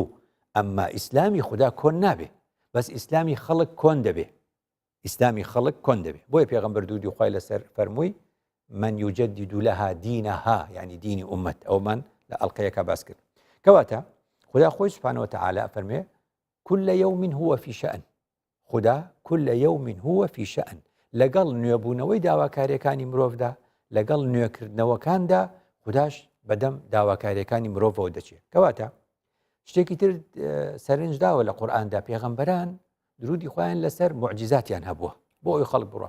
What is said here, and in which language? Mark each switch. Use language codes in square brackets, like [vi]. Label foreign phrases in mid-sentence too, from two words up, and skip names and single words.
[ckb] ئەمما ئیسلامی خوددا کۆن نابێ، بەس ئیسلامی خەڵک کۆن دەبێ. ئیسلامی خەڵک کۆن دەبێ. بۆیە پێغەمبەر دوودی خوای لەسەر فەرمووی [ar] من یوجدد لها دینها، [ckb] یعنی دینی ئومەت. ئەومان لە ئەڵقەیەکە باس کرد. کەواتە خوددا خۆی [ar] سوبحانەوە وتەعالا [ckb] فەرمێ [ar] كل يوم هو في شأن. [ckb] خوددا [ar] كل يوم هو في شأن. [ckb] لەگەڵ نوێبوونەوەی داواکاریەکانی مرۆڤدا لەگەڵ نوێکردنەوەکاندا خودداش بەدەم داواکاریەکانی مرۆڤەوە دەچێت. کەواتە شتێکی تر سەرنج داوە لە قورئاندا پێغەمبەران درودی خۆیان لەسەر موعجیزاتیان هەبووە بۆ ئەوی خەڵک بڕۆ.